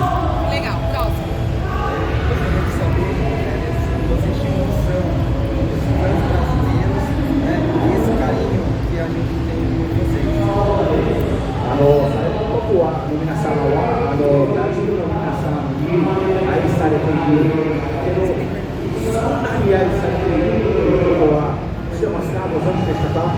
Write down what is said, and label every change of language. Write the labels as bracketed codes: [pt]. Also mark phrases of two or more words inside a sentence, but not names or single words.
[pt] Legal, próximo. Gostaria de saber se vocês tinham noção dos fãs brasileiros, né, esse carinho que a gente tem por vocês. [ja] 僕は皆様はブラジルの皆様に愛されているけど、そんなに愛されているということは知ってますか？ご存知でした